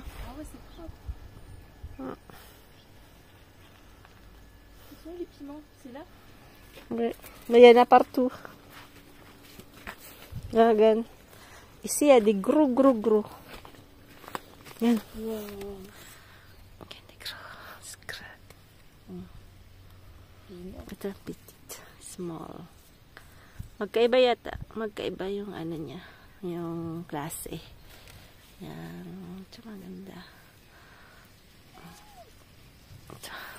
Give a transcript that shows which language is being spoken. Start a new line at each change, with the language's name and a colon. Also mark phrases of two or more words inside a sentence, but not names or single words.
French: Ah ouais, c'est propre. Ils sont où, les piments? C'est là? Oui. Mais il y en a partout. Là, regarde. Ici, il y a des gros. Regarde. Wow. Il y a des gros scraps.
Filipino: Ito, petit. Small. Magkaiba yata. Magkaiba yung ano niya. Yung klase. Yan. Ito maganda. Ito.